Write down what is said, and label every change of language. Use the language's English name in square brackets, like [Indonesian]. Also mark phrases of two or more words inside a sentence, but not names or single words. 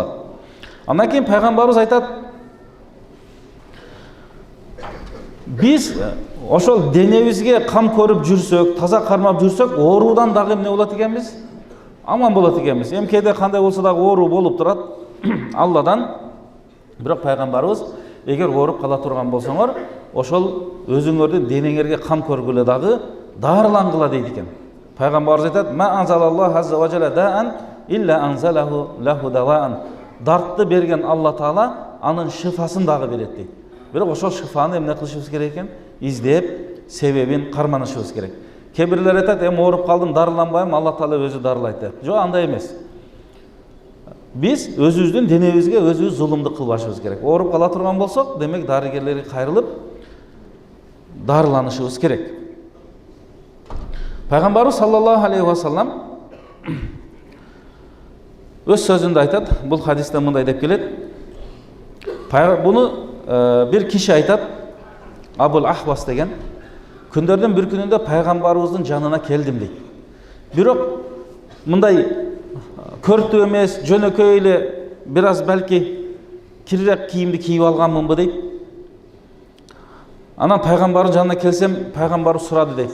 [Kyrgyz] Андан кийин пайгамбарыбыз айтат: "Биз ошол денебизге кам көрүп жүрсөк, таза кармап жүрсөк, оорудан дагы эмне болот экенбиз? Аман болот экенбиз. Эмкеде кандай болсо дагы оору болуп турат Алладан. Бирок пайгамбарыбыз: эгер ооруп кала турган болсоңор, ошол өзүңөрдүн денеңерге кам көргүлө дагы даарылангыла" дейт экен. Пайгамбарыбыз айтат: [Arabic] "ما أنزل الله عز وجل داء إلا أنزل له دواء." [Kyrgyz] Дартты берген Алла Таала анын шифасын дагы берет дейт. Бирок ошол шифаны эмне кылышыбыз керек экен? Издеп, себебин карманышыбыз керек. Кээ бирлер айтат: "Эми ооруп калдым, дарыланбайм, Алла Таала өзү дарылайт" деп. Жок, андай эмес. Биз өзүбүздүн денебизге өзүбүз зулумдук кылбашыбыз керек. Ооруп кала турган болсок, демек дарыгерлерге кайрылып дарыланышыбыз керек. Пайгамбарыбыз [Arabic] صلى الله عليه وسلم [Kyrgyz] өз сөзүндө айтат, бул хадисте мындай деп келет. Буну bir kişi айтат, Абул Ахвас деген, күндөрдүн bir күнүндө пайгамбарыбыздын жанына келдим дейт. Бирок мындай көртүү эмес, жөнөкөй эле бир аз балки кирирээк кийимди кийип алганмынбы дейт. Анан пайгамбардын жанына келсем, пайгамбар сурады дейт.